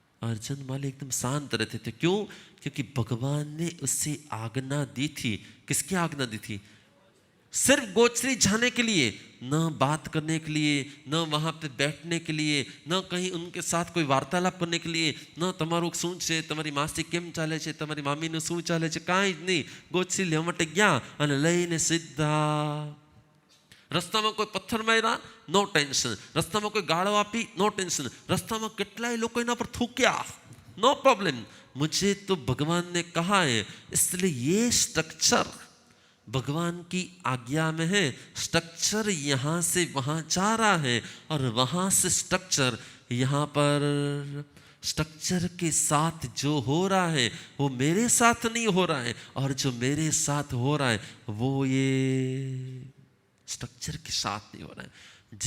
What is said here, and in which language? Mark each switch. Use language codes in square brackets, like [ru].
[hi] अर्जुन माली एकदम शांत रहते थे। क्यों? क्योंकि भगवान ने उसे आज्ञा दी थी। किसकी आज्ञा दी थी? सिर्फ गोचरी जाने के लिए, न बात करने के लिए, न वहां पे बैठने के लिए, न कहीं उनके साथ कोई वार्तालाप करने के लिए, न [gu] તમારું શું છે, તમારી માસી કેમ ચાલે છે, તમારી મામીનું શું ચાલે છે, કાંઈ જ નહીં। ગોચરી લેવા માટે ગયા અને લઈને સીધા રસ્તામાં કોઈ પથ્થર માર્યા, નો ટેન્શન, રસ્તામાં કોઈ ગાળો આપી, નો ટેન્શન, રસ્તામાં કેટલાય લોકો એના પર થૂક્યા, [hi] नो प्रॉब्लम, मुझे तो भगवान ने कहा है, इसलिए ये स्ट्रक्चर भगवान की आज्ञा में है। स्ट्रक्चर यहाँ से वहाँ जा रहा है और वहाँ से स्ट्रक्चर यहाँ पर, स्ट्रक्चर के साथ जो हो रहा है वो मेरे साथ नहीं हो रहा है, और जो मेरे साथ हो रहा है वो ये स्ट्रक्चर के साथ नहीं हो रहा है।